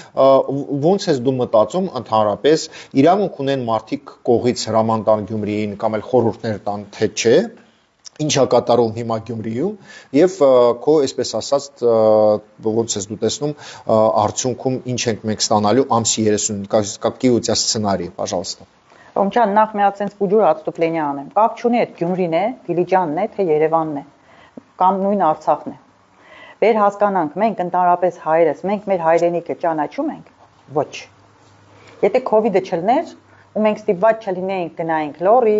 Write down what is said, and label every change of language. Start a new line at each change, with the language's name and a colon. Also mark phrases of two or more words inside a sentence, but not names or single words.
Armenian: ոնց ես դու մտածում ընդհանրապես իրավունք ունեն մարդիկ կողից հրաման տան Գյումրիին կամ էլ խորհուրդներ տան, թե չէ, ինչա կատարում հիմա Գյումրիում եւ քո այսպես ասած ոնց ես դու տեսնում արդյունքում ինչ ենք մենք ստանալու ամսի 30-ին,
Russian: какие у тебя сценарии, пожалуйста։
Armenian: Ռոմչան, նախ մի հատ sense բուջուր отступление անեմ։ Կապ չունի այդ Գյումրին է, Դիլիջանն է, թե Երևանն է, կամ նույն Արցախն է։ Բեր հասկանանք, մենք ընդհանրապես հայերս, մենք մեր հայրենիքը ճանաչում ենք։ Ոչ։ Եթե COVID-ը չլներ, ու մենք ստիպված չլինեինք գնայինք Լոռի,